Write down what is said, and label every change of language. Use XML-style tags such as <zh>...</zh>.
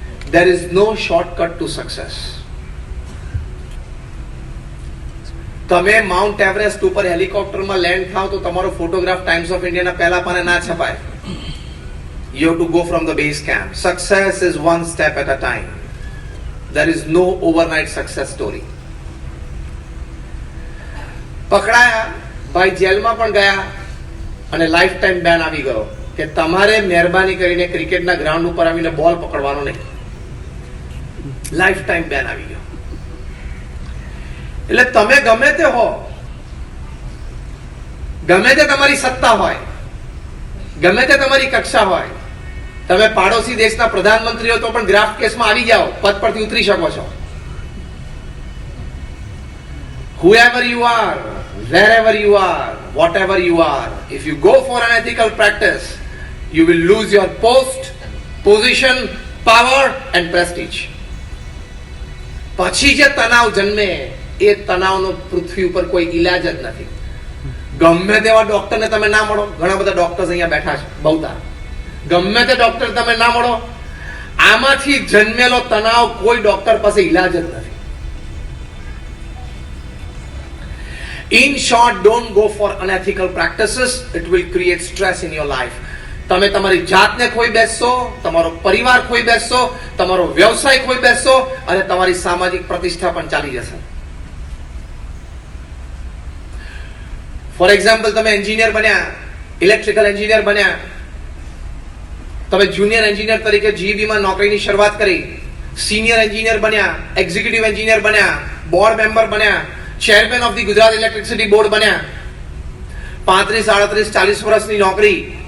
<en>There is no shortcut to success.</en> <gu>તમે mount Everest ઉપર હેલિકોપ્ટરમાં land થાવ તો તમારો ફોટોગ્રાફ ટાઈમ્સ ઓફ ઇન્ડિયાના પહેલા પાને ના છપાય.</gu> <en>You have to go from the base camp. Success is one step at a time. There is no overnight success story.</en> <gu>પકડાયા, ભાઈ જેલમાં પણ ગયા અને લાઈફ ટાઈમ બેન આવી ગયો કે તમારે મહેરબાની કરીને ક્રિકેટના ગ્રાઉન્ડ ઉપર આવીને બોલ પકડવાનો નહીં. લાઈફ ટાઈમ બેન આવી ગયો. એટલે તમે ગમે તે હો, ગમે તે તમારી સત્તા હોય, ગમે તે તમારી કક્ષા હોય, તમે પાડોશી દેશના પ્રધાનમંત્રી હો તો પણ ગ્રાફ્ટ કેસમાં આવી જાઓ, પદ પરથી ઉતરી શકો છો.</gu> <en>Whoever you are, wherever you are, whatever you are, if you go for an ethical practice, you will lose your post, position, power and prestige.</en> <gu>પછી જે તણાવ જન્મે એ તણાવનો પૃથ્વી ઉપર કોઈ ઈલાજ જ નથી. ગમે તેવા ડોક્ટરને તમે ના મળો, ઘણા બધા ડોક્ટર્સ અહીંયા બેઠા છે બહુતા, ગમે તે ડોક્ટર તમે ના મળો, આમાંથી જન્મેલો તણાવ કોઈ ડોક્ટર પાસે ઈલાજ જ નથી.</gu> <en>In short, don't go for unethical practices. It will create stress in your life.</en> <gu>તમે તમારી જાતને ખોઈ બેસશો, તમારો પરિવાર ખોઈ બેસશો, તમારો વ્યવસાય ખોઈ બેસશો અને તમારી સામાજિક પ્રતિષ્ઠા પણ ચાલી જશે.</gu> <en>for example,</en> <gu>તમે એન્જિનિયર બન્યા, ઇલેક્ટ્રિકલ એન્જિનિયર બન્યા, તમે જુનિયર એન્જિનિયર તરીકે જીઈબી માં નોકરીની શરૂઆત કરી, સિનિયર એન્જિનિયર બન્યા, એક્ઝિક્યુટિવ એન્જિનિયર બન્યા, બોર્ડ મેમ્બર બન્યા, chairman of the Gujarat electricity board બન્યા, 35, 38, 40 વર્ષની નોકરી.</gu>